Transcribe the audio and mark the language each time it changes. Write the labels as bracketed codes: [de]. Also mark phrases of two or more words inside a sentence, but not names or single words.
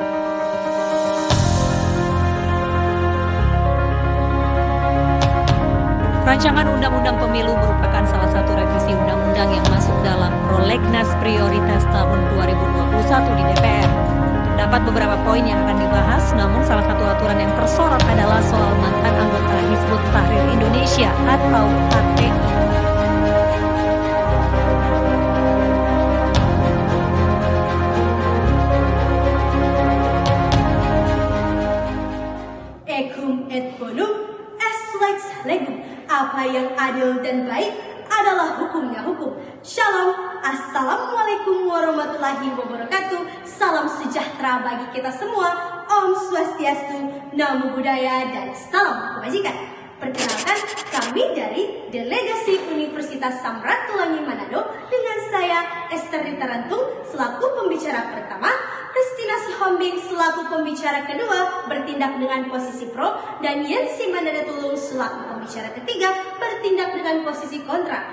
[id] Rancangan Undang-Undang Pemilu merupakan salah satu revisi undang-undang yang masuk dalam prolegnas prioritas tahun 2021 di DPR. Terdapat beberapa poin yang akan dibahas, namun salah satu aturan yang tersorot adalah soal mantan anggota Hizbut Tahrir Indonesia atau HTI. [la] Ecum et bonum est lex legum. [id] Apa yang adil dan baik adalah hukumnya hukum. [ar] Shalom, السلام عليكم ورحمة الله وبركاته. [id] Salam sejahtera bagi kita semua. [sa] Om Swastiastu, [pi] Namo Buddhaya, [id] dan salam kebajikan. Perkenalkan, kami dari Delegasi Universitas Samratulangi Manado dengan saya Esther Rita Rantung selaku pembicara pertama, Christina Sihombing selaku pembicara kedua bertindak dengan posisi pro, dan Yensi Mandada Tulung selaku pembicara ketiga bertindak dengan posisi kontra.